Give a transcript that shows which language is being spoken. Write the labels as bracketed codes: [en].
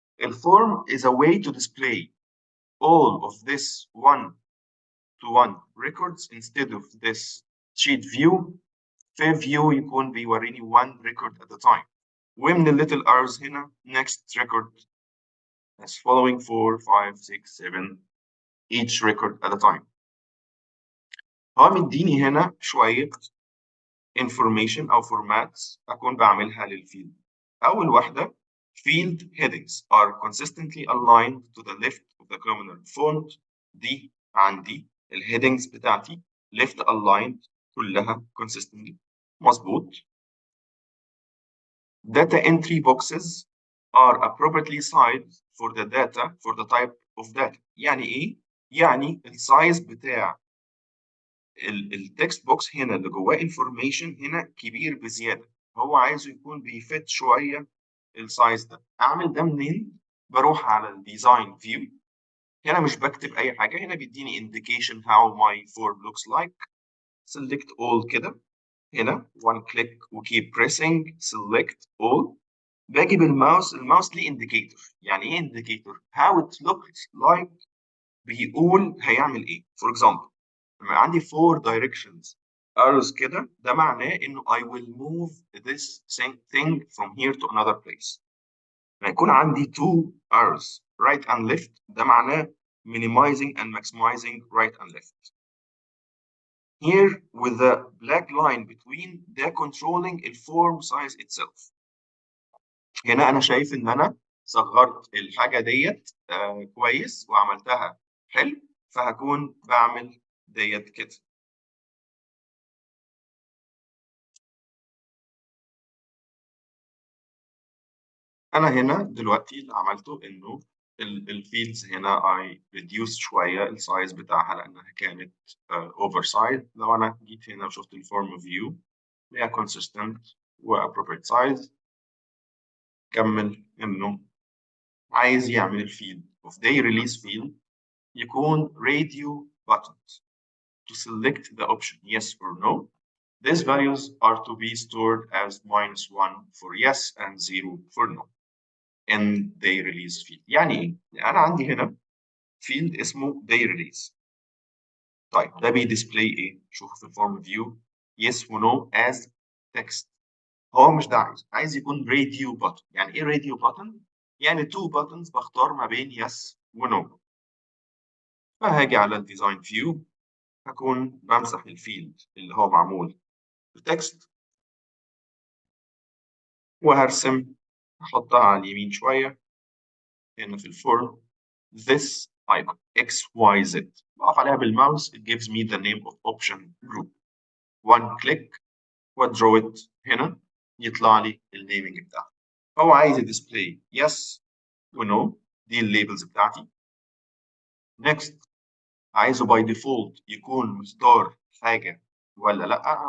[en] A form is a way to display all of this one-to-one records instead of this sheet view. في view [ar] يكون بيوريني [en] one record at a time. ومن ال little arrows هنا next record as following 4 5 6 7 each record at a time. [ar] هو مديني هنا شوية information أو formats أكون بعملها للفيلد. أول واحدة [en] field headings are consistently aligned to the left of the columnar font. [ar] دي عندي الهيدنجز بتاعتي [en] left aligned [ar] كلها consistently مظبوط. [en] Data entry boxes are appropriately sized for the data for the type of data. [ar] يعني ايه؟ يعني السايز بتاع التكست بوكس هنا اللي جواه انفورميشن هنا كبير بزياده، هو عايزه يكون بيفت شويه السايز ده. اعمل ده منين؟ بروح على الديزاين فيو. هنا مش بكتب اي حاجه، هنا بيديني indication [en] how my form looks like. select all كده هنا one click وكيب pressing select all. [ar] باجي بالماوس، الماوس ليه indicator. يعني ايه indicator؟ [en] how it looks like [ar] بيقول هيعمل ايه. [en] for example [ar] لما عندي [en] four directions arrows كده ده معناه انه I will move this thing from here to another place. لما يكون عندي two arrows right and left ده معناه minimizing and maximizing right and left. Here with the black line between [ar] ده [en] controlling the form size itself. [ar] هنا انا شايف ان انا صغرت الحاجه ديت كويس وعملتها حلو، فهكون بعمل ديت كده. انا هنا دلوقتي اللي عملته انه الفيلدز هنا [en] I reduced [ar] شويه السايز بتاعها لانها كانت اوفر سايز. لو انا جيت هنا وشفت الفورم فيو هي [en] consistent و appropriate size. [ar] كمل انه عايز يعمل الفيلد of day release field يكون radio buttons [en] to select the option yes or no. These values are to be stored as -1 for yes and 0 for no in day release field. [ar] يعني ايه؟ يعني انا عندي هنا field اسمه day release. طيب ده بيديسبلاي ايه؟ شوف في الفورم فيو yes و no as text. هو مش ده عايز يكون راديو بutton. يعني ايه راديو button؟ يعني تو buttons بختار ما بين يس ونو. فهاجي على الديزاين فيو، هكون بمسح الفيلد اللي هو معمول بالتكست، وهرسم، احطها على اليمين شويه هنا في الفورم this icon XYZ. بقف عليها بالماوس [en] it gives me the name of option group. [ar] one click وادرو it هنا يطلع لي النيمنج بتاعها. هو عايز الديسبلاي يس ونو، دي الليبلز بتاعتي. next عايزه باي ديفولت يكون مختار حاجه ولا لا.